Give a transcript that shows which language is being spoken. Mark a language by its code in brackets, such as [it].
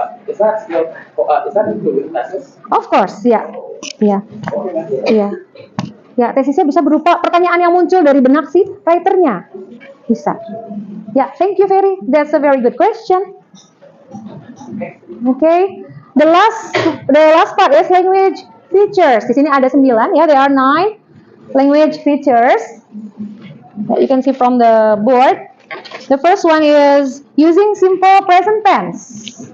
[en] Is that still is that included with thesis? Of course, ya. Yeah. Yeah. [id] Ya, tesisnya bisa berupa pertanyaan yang muncul dari benak si writernya. Bisa. Ya, [en] thank you Ferry. That's a very good question. Okay. The last part is language features. [id] Di sini ada 9 ya, [en] there are 9 language features that you can see from the board. The first one is using simple present tense.